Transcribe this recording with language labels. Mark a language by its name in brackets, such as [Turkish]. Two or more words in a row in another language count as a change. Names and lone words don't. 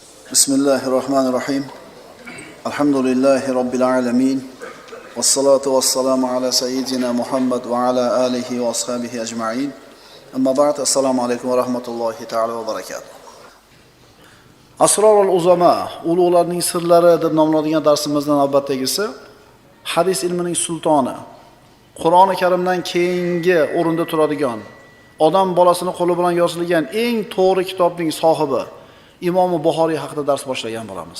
[Arabic] بسم الله الرحمن الرحيم. الحمد لله رب العالمين. والصلاة والسلام على سيدنا محمد وعلى آله وأصحابه أجمعين. أما بعد, السلام عليكم ورحمة الله تعالى وبركاته. [Uzbek] Asrorul uzama, ulug'larning sirlari deb nomlanadigan darsimizdan navbatdagisi hadis ilmining sultoni, Qur'oni Karimdan keyingi o'rinda turadigan, odam bolasini qo'li bilan yozilgan eng to'g'ri kitobning sohibi Imom Buxoriy haqida dars boshlagan bo'lamiz.